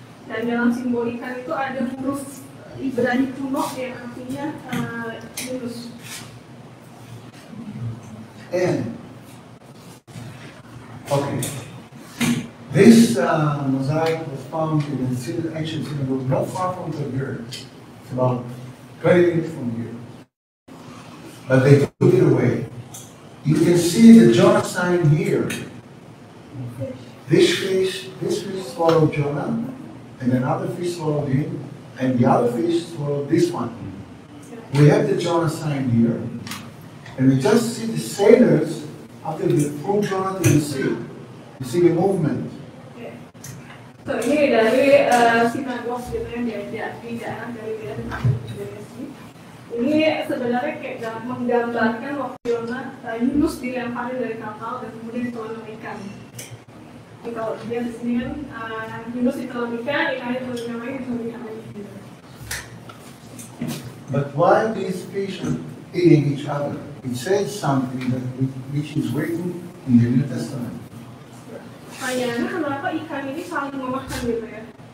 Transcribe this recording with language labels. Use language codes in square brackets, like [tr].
[id] Dan dalam simbol ikan itu ada huruf Ibrani kuno yang artinya Yunus. [en] And okay, this mosaic was found in an ancient synagogue not far from Tiberias. It's about 20 minutes from here. But they took it away. You can see the Jonah sign here. This fish swallowed Jonah, and another fish swallowed him, and the other fish swallowed this one. We have the Jonah sign here, and we just see the sailors after they threw Jonah to the sea. You see the movement. [id] So ini dari sinagog gitu yang di daerah dari Tiberias ini. Ini sebenarnya kayak menggambarkan waktu Yunus dilempari dari kapal dan kemudian ditelan ikan. Jadi kalau dia di sini kan Yunus ditelan ikan, ikannya ditelan lagi, ditelan ikan lagi. [en] But why these fish are eating each other? It says something which is written in the New Testament. [id] Pertanyaannya kenapa ikan ini saling memakan gitu ya?